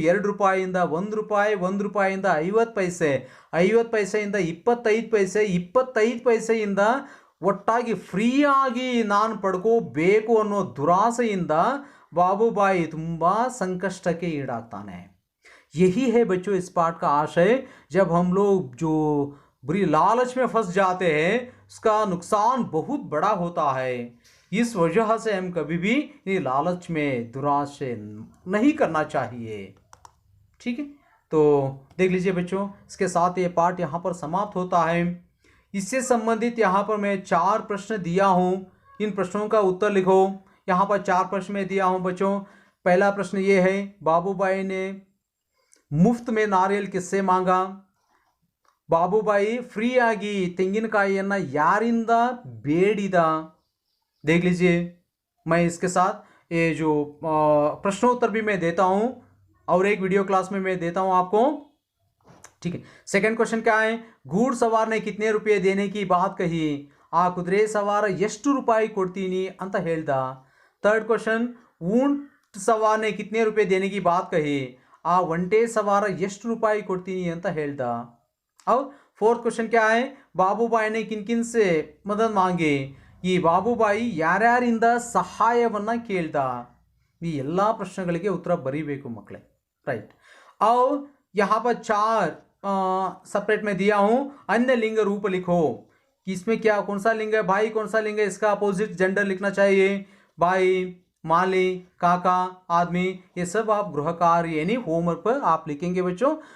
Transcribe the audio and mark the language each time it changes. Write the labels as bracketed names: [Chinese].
[Kannada] 2 ರೂಪಾಯಿಯಿಂದ 1 ರೂಪಾಯಿ, 1 ರೂಪಾಯಿಯಿಂದ 50 ಪೈಸೆ, 50 ಪೈಸೆಯಿಂದ 25 ಪೈಸೆ, 25 ಪೈಸೆಯಿಂದ ಒಟ್ಟಾಗಿ ಫ್ರೀಯಾಗಿ ನಾನು ಪಡ್ಕೋಬೇಕು ಅನ್ನೋ ದುರಾಸೆಯಿಂದ ಬಾಬುಬಾಯಿ ತುಂಬ ಸಂಕಷ್ಟಕ್ಕೆ ಈಡಾಗ್ತಾನೆ. [Hindi] यही है बच्चों इस पाठ का आशय. जब हम लोग जो बुरी लालच में फंस जाते हैं, उसका नुकसान बहुत बड़ा होता है. इस वजह से हम कभी भी लालच में दुराशे नहीं करना चाहिए. ठीक है, तो देख लीजिए बच्चों, इसके साथ ये पाठ यहाँ पर समाप्त होता है. इससे संबंधित यहाँ पर मैं 4 प्रश्न दिया हूँ. इन प्रश्नों का उत्तर लिखो. यहाँ पर 4 प्रश्न में दिया हूँ बच्चों. पहला प्रश्न ये है, बाबूबाई ने मुफ्त में नारियल किससे मांगा? [Kannada] ಬಾಬುಬಾಯಿ ಫ್ರೀಯಾಗಿ ತೆಂಗಿನಕಾಯಿಯನ್ನು ಯಾರಿಂದ ಬೇಡಿದ? [Hindi] देख लीजिए, मैं इसके साथ ये जो प्रश्नोत्तर भी मैं देता हूँ और एक वीडियो क्लास में मैं देता हूँ आपको. ठीक है। सेकंड क्वेश्चन क्या है, घूड़सवार ने कितने रुपये देने की बात कही, आ कुದುರೆ सवार [Kannada] ಎಷ್ಟು ರೂಪಾಯಿ ಕೊಡ್ತೀನಿ ಅಂತ ಹೇಳ್ದ। [Hindi] थर्ड क्वेश्चन, ऊंट सवार ने कितने रुपये देने की बात कही, आ ಒಂಟೆ सवार [Kannada] ಎಷ್ಟು ರೂಪಾಯಿ ಕೊಡ್ತೀನಿ ಅಂತ ಹೇಳ್ದ। [Hindi] और फोर्थ क्वेश्चन क्या है, बाबूबाई ने किन किन से मदद मांगे, [Kannada] ಈ ಬಾಬುಬಾಯಿ ಯಾರ್ಯಾರಿಂದ ಸಹಾಯವನ್ನ ಕೇಳ್ದ। ಈ ಎಲ್ಲ ಪ್ರಶ್ನೆಗಳಿಗೆ ಉತ್ತರ ಬರೀಬೇಕು ಮಕ್ಕಳೇ, राइट। [Hindi] और यहाँ पर 4 सेपरेट में दिया हूं, अन्य लिंग रूप लिखो कि इसमें क्या कौन सा लिंग है, भाई कौन सा लिंग है, इसका अपोजिट जेंडर लिखना चाहिए, भाई, माली, काका, आदमी, ये सब आप गृह कार्य यानी होमवर्क पर आप लिखेंगे बच्चों।